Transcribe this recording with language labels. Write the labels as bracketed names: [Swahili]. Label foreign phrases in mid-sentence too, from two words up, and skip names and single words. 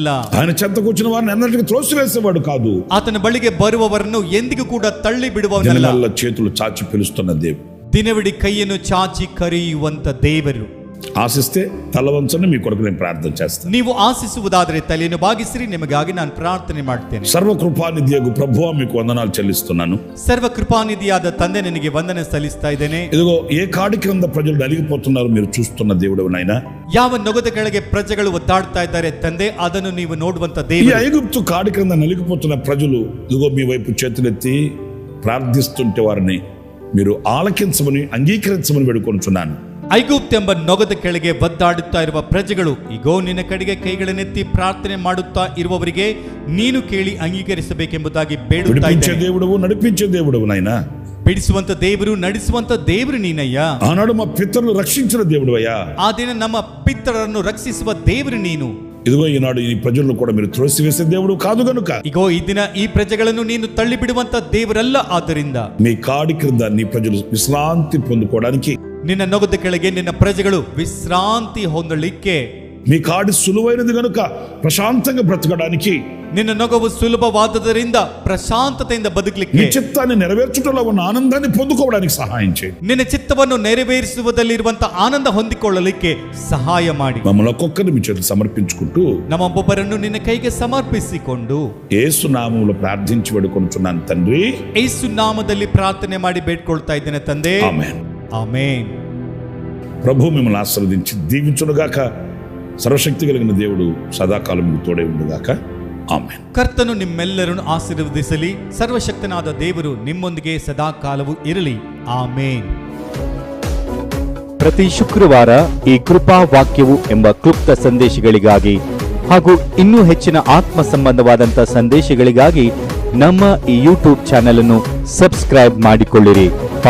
[Telugu] ఆయన చెంతకు వచ్చిన వారిని ఎన్నటికీ త్రోసివేసేవాడు కాదు. [Kannada] ಆತನ ಬಳಿಗೆ ಬರುವವರನ್ನು ಎಂದಿಗೂ ಕೂಡ ತಳ್ಳಿ ಬಿಡುವವನಲ್ಲ. [Telugu] దినమెల్ల చేతులు చాచి పిలుస్తున్న దేవుడు, [Kannada] ದಿನವಿಡೀ ಕೈಯನ್ನು ಚಾಚಿ ಕರೆಯುವಂತ ದೇವರು. [Telugu] ఆశిస్తే తల వంచని మీ కొరకు నేను ప్రార్థన చేస్తాను. [Kannada] ನೀವು ಆಶಿಸುವುದಾದರೆ ತಲೆಯನ್ನು ಬಾಗಿಸಿರಿ, ನಿಮಗಾಗಿ ನಾನು ಪ್ರಾರ್ಥನೆ ಮಾಡ್ತೇನೆ. [Telugu] సర్వకృపానిధియగు ప్రభువా మీకు వందనాలు చెల్లిస్తున్నాను. [Kannada] ಸರ್ವ ಕೃಪಾನಿಧಿಯಾದ ತಂದೆ, ನಿನಗೆ ವಂದನೆ ಸಲ್ಲಿಸ್ತಾ ಇದ್ದೇನೆ. [Telugu] ఇదిగో ఏ కాడి క్రింద ప్రజలు నలిగిపోతున్నారు మీరు చూస్తున్న దేవుడు నాయనా. [Kannada] ಯಾವ ನೊಗದ ಕೆಳಗೆ ಪ್ರಜೆಗಳು ಒದ್ದಾಡ್ತಾ ಇದ್ದಾರೆ ತಂದೆ, ಅದನ್ನು ನೀವು ನೋಡುವಂತ [Telugu] ఈ [Kannada] ದೇವರು. [Telugu] ఐగుప్తు కాడి క్రింద నలిగిపోతున్న ప్రజలు ఇదిగో మీ వైపు చేతులెత్తి ప్రార్థిస్తుంటే వారిని మీరు ఆలకించమని, అంగీకరించమని వేడుకొనుచున్నాను. [Kannada] ಐಗುಪ್ತ ಎಂಬ ನೊಗದ ಕೆಳಗೆ ಒದ್ದಾಡುತ್ತಾ ಇರುವ ಪ್ರಜೆಗಳು ಇಗೋ ನಿನ್ನ ಕಡೆಗೆ ಕೈಗಳನ್ನೆತ್ತಿ ಪ್ರಾರ್ಥನೆ ಮಾಡುತ್ತಾ ಇರುವವರಿಗೆ ನೀನು ಕೇಳಿ ಅಂಗೀಕರಿಸಬೇಕೆಂಬುದಾಗಿ ಬೇಡುತ್ತಾ [Telugu] విడిపించే [Kannada] ಇದ್ದೇನೆ. [Telugu] దేవుడు, నడిపించే దేవుడు నాయనా. [Kannada] ಬಿಡಿಸುವಂತ ದೇವರು, ನಡೆಸುವಂತ ದೇವರು ನೀನಯ್ಯ. [Telugu] ఆనాడు మా పితరులు రక్షించిన దేవుడు అయ్యా. [Kannada] ಆ ದಿನ ನಮ್ಮ ಪಿತರನ್ನು ರಕ್ಷಿಸುವ ದೇವರು ನೀನು. [Telugu] ఇదిగో ఈనాడు ఈ ప్రజలను కూడా మీరు త్రోసివేసే దేవుడు కాదు గనుక [Kannada] ಇಗೋ ಈ ದಿನ ಈ ಪ್ರಜೆಗಳನ್ನು ನೀನು ತಳ್ಳಿ ಬಿಡುವಂತ ದೇವರಲ್ಲ. ಆದ್ದರಿಂದ [Telugu] మీ కాడి క్రింద నీ ప్రజలు విశ్రాంతి పొందుకోవడానికి, [Kannada] ನಿನ್ನ ನೊಗದ ಕೆಳಗೆ ನಿನ್ನ ಪ್ರಜೆಗಳು ವಿಶ್ರಾಂತಿ ಹೊಂದಲಿಕ್ಕೆ [Telugu] మీ కాడి సులువైనది కనుక ప్రశాంతంగా బ్రతకడానికి, [Kannada] ನಿನ್ನ ನೊಗವು ಸುಲಭವಾದದರಿಂದ ಪ್ರಶಾಂತತೆಯಿಂದ [Telugu] నీ [Kannada] ಬದುಕಲಿಕ್ಕೆ, [Telugu] చిత్తాన్ని నెరవేర్చుటలో ఉన్న ఆనందాన్ని పొందుకోవడానికి సహాయం చేయండి. [Kannada] ನಿನ್ನ ಚಿತ್ತವನ್ನು ನೆರವೇರಿಸುವುದಲ್ಲಿರುವಂತಹ ಆನಂದ ಹೊಂದಿಕೊಳ್ಳಲಿಕ್ಕೆ ಸಹಾಯ ಮಾಡಿ. [Telugu] మమ్మల్ని ఒక్కొక్కరిని మీ చేతులు సమర్పించుకుంటూ [Kannada] ನಮ್ಮೊಬ್ಬೊಬ್ಬರನ್ನು ನಿನ್ನ ಕೈಗೆ ಸಮರ್ಪಿಸಿಕೊಂಡು [Telugu] యేసు నామములో ప్రార్థించి వేడుకొనుచున్నాను తండ్రి. [Kannada] ಯೇಸು ನಾಮದಲ್ಲಿ ಪ್ರಾರ್ಥನೆ ಮಾಡಿ ಬೇಡ್ಕೊಳ್ತಾ ಇದ್ದೇನೆ ತಂದೆ. [Telugu] ఆమేన్. [Kannada] ಆಮೇನ್. [Telugu] ప్రభు మిమ్మల్ని ఆశీర్వదించి దీవించునుగాక. సర్వశక్తి కలిగిన దేవుడు సదాకాలం మీకు తోడే ఉండుగాక. [Kannada] ಆಮೆನ್. ಕರ್ತನು ನಿಮ್ಮೆಲ್ಲರನ್ನು ಆಶೀರ್ವದಿಸಲಿ. ಸರ್ವಶಕ್ತನಾದ ದೇವರು ನಿಮ್ಮೊಂದಿಗೆ ಸದಾಕಾಲವೂ ಇರಲಿ. ಆಮೇನ್. ಪ್ರತಿ ಶುಕ್ರವಾರ ಈ ಕೃಪಾ ವಾಕ್ಯವು ಎಂಬ ಕ್ಲುಪ್ತ ಸಂದೇಶಗಳಿಗಾಗಿ ಹಾಗೂ ಇನ್ನೂ ಹೆಚ್ಚಿನ ಆತ್ಮ ಸಂಬಂಧವಾದಂಥ ಸಂದೇಶಗಳಿಗಾಗಿ ನಮ್ಮ ಈ ಯೂಟ್ಯೂಬ್ ಚಾನೆಲ್ ಅನ್ನು ಸಬ್ಸ್ಕ್ರೈಬ್ ಮಾಡಿಕೊಳ್ಳಿರಿ.